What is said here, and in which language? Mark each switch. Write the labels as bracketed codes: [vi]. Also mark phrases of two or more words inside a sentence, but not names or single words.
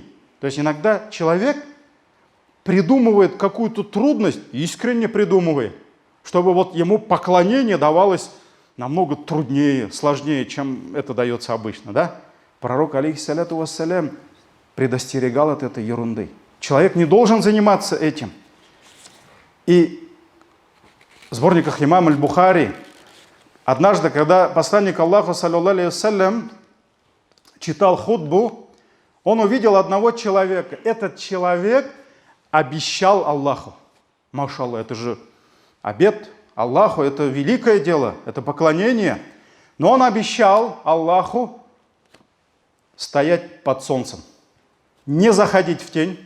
[ru] То есть иногда человек придумывает какую-то трудность, искренне придумывает, чтобы вот ему поклонение давалось намного труднее, сложнее, чем это дается обычно. Да? Пророк, [ar] عليه الصلاة والسلام, [ru] предостерегал от этой ерунды. Человек не должен заниматься этим. И в сборниках имама аль-Бухари однажды, когда посланник Аллаха, [ar] صلى الله عليه وسلم, [ru] читал хутбу, он увидел одного человека. Этот человек обещал Аллаху. Машаллах, это же обет Аллаху, это великое дело, это поклонение. Но он обещал Аллаху стоять под солнцем, не заходить в тень.